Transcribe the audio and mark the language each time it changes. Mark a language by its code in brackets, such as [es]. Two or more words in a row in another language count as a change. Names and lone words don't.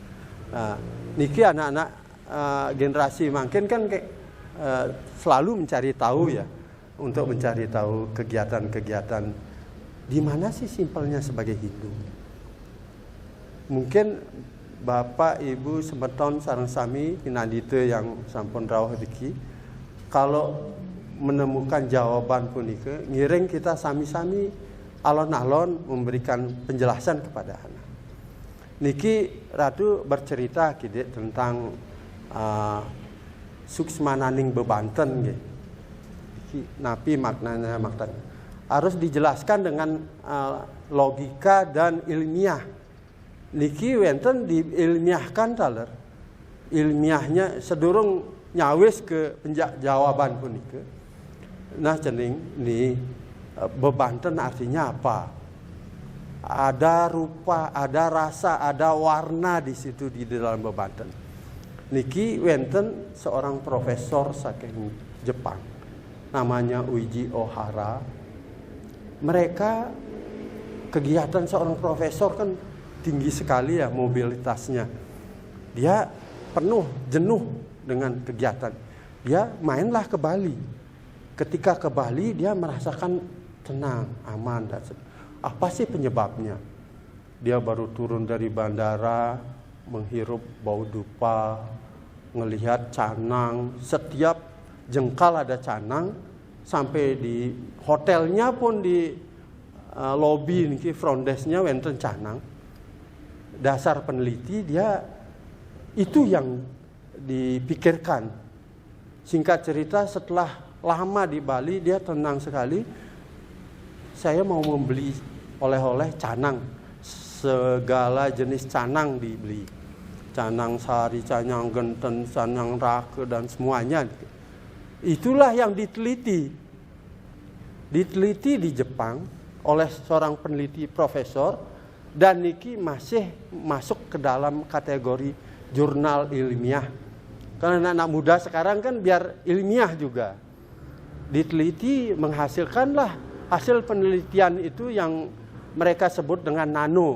[id] Niki anak-anak generasi makin kan selalu mencari tahu ya, untuk mencari tahu kegiatan-kegiatan di mana sih simpelnya sebagai Hindu. Mungkin Bapak Ibu [ban] semeton sareng sami pinandite yang sampun rawuh diki, [id] kalau menemukan jawaban punika, [ban] ngiring kita sami-sami alon-alon [id] memberikan penjelasan kepada anak. Niki Ratu bercerita kide tentang [ban] suksmananing bebanten [id] nggih. Napi maknanya harus dijelaskan dengan logika dan ilmiah. [ban] Niki wenten diilmiahkan taler. Ilmiahnya sedurung nyawis [id] ke jawaban [ban] punika. [id] Nah cening ni bebanten artinya apa? Ada rupa, ada rasa, ada warna di situ di dalam bebanten. [ban] Niki wenten [id] seorang profesor saking Jepang, namanya Uiji Ohara. Mereka kegiatan seorang profesor kan tinggi sekali ya mobilitasnya. Dia penuh jenuh dengan kegiatan. Dia mainlah ke Bali. Ketika ke Bali dia merasakan tenang, aman dan apa sih penyebabnya? Dia baru turun dari bandara, menghirup bau dupa, ngelihat canang, setiap jengkal ada canang, sampai di hotelnya pun di lobi niki [en] front desk-nya [id] wenten canang. Dasar peneliti dia itu yang dipikirkan. Singkat cerita setelah lama di Bali dia tenang sekali. Saya mau membeli oleh-oleh canang, segala jenis canang dibeli, canang sari, canang genten, canang rake dan semuanya. Itulah yang diteliti di Jepang oleh seorang peneliti profesor, dan niki masih masuk ke dalam kategori jurnal ilmiah. Karena anak muda sekarang kan biar ilmiah juga, diteliti menghasilkanlah hasil penelitian itu yang mereka sebut dengan nano.